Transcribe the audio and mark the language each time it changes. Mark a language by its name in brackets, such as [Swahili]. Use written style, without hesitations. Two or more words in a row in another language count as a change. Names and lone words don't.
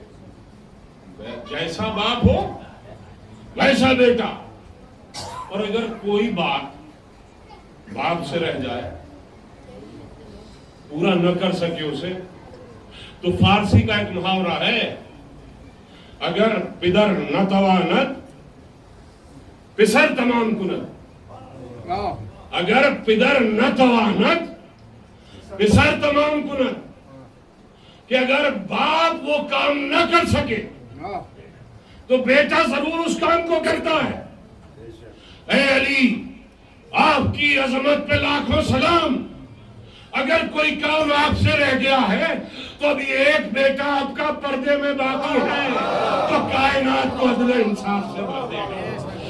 [Urdu] جیسا باپ ہو ویسا بیٹا. اور اگر کوئی بات باپ سے رہ جائے, پورا نہ کر سکے اسے, تو فارسی کا ایک محاورہ ہے, [Persian] اگر پدر نہ توانت پسر تمام کند. اگر پدر نہ توانت پسر تمام کند, [Urdu] کہ اگر باپ وہ کام نہ کر سکے تو بیٹا ضرور اس کام کو کرتا ہے. اے علی, آپ کی عظمت پہ لاکھوں سلام. اگر کوئی کام آپ سے رہ گیا ہے تو ابھی ایک بیٹا آپ کا پردے میں باقی ہے, تو کائنات کو عدل انصاف سے بھر دے گا.